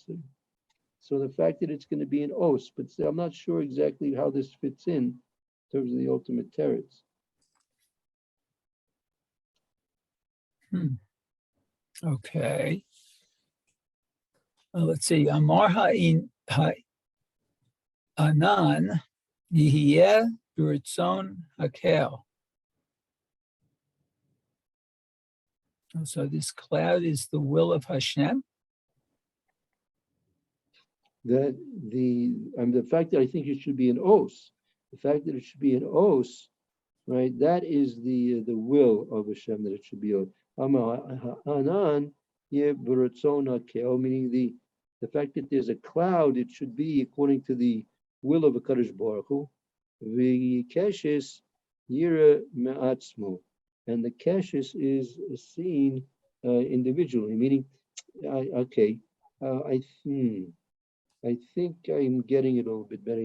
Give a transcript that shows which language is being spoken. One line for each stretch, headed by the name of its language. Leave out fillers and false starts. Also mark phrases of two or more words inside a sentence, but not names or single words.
English: So the fact that it's going to be an os, but I'm not sure exactly how this fits in terms of the ultimate teretz. Okay. Let's see.
Hebrew: אמר האין ענן יהיה ברצון הקל.
English: So this cloud is the will of Hashem. That the fact that I think it should be an os, right? That is the will of Hashem, that it should be
Hebrew: ענן יהיה ברצון הקל,
English: meaning the fact that there's a cloud, it should be according to the will of
Hebrew: הקדוש ברוך הוא. וקשת יראה מעצמו,
English: and the keshes is seen individually, meaning, I think I'm getting it a little bit better.